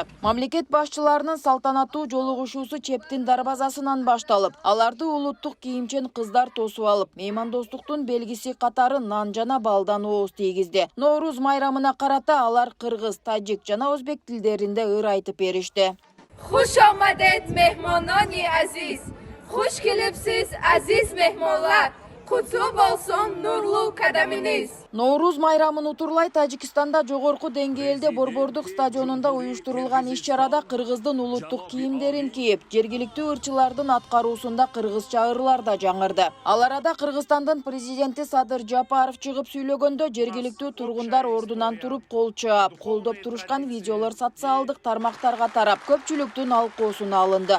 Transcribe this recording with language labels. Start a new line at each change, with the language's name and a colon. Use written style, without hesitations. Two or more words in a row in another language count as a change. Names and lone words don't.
Kyrgyz: Мамлекет башчыларынын салтанаттуу жолугушуусу Чептин дарбазасынан башталып, аларды улуттук кийимчен кыздар тосуп алып, меймандостуктун белгиси катары нан жана балдан ооз тийгизди. Нооруз майрамына карата алар кыргыз, тажик жана өзбек тилдеринде ыр айтып беришти.
Tajik: Хуш омадед меҳмонони азиз.
Uzbek: Xush kelibsiz aziz mehmonlar. Qutlug bo'lsin nurlu qadaminiz.
Kyrgyz: Нооруз майрамын утурлай Тажикстанда жогорку деңгээлде Борбордук стадионунда уюштурулган иш-чарада кыргыздын улуттук кийимдерин кийип, жергиликтүү ырчылардын аткаруусунда кыргызча ырлар да жаңырды. Ал арада Кыргызстандын президенти Садыр Жапаров чыгып сүйлөгөндө жергиликтүү тургундар ордунан туруп кол чаап, колдоп турушкан видеолор социалдык тармактарга тарап, көпчүлүктүн алкоосуна алынды.